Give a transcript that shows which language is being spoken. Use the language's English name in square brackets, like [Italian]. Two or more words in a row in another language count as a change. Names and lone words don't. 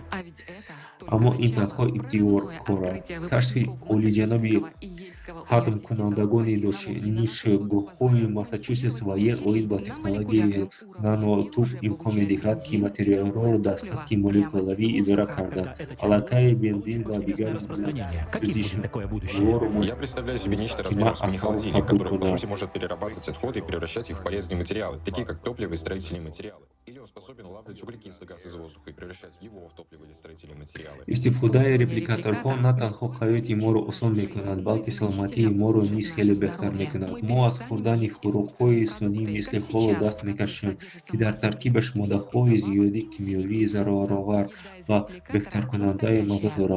[Tajik] Аммо ин танҳо ибтидокор аст. Кашфи олиҷаноби ҳатмкунандагони донишгоҳҳои Массачусетс ва Йел оид ба технологияи нанотуб имкон медиҳад, ки материалҳоро дар сатҳи молекулавӣ идора кардан. Аллакай бензин ва дигар [Russian] Я представляю себе нечто размером с мини-холодильник, который по сути может перерабатывать отходы и превращать их в полезные материалы, такие как топливо и строительные материалы. Или он способен улавливать углекислый газ из воздуха и превращать его в топливо или строительные материалы. [Tajik] Истифодаи репликаторҳо на танҳо ҳаёти моро осон мекунад, балки саломатии моро низ хеле беҳтар мекунад. Мо аз хӯрдани хӯрокҳои сунъӣ мисли холо даст мекашем, ки дар таркибаш моддаҳои зиёди кимиёвӣ, зароровар ва беҳтаркунандаи мазза дорад.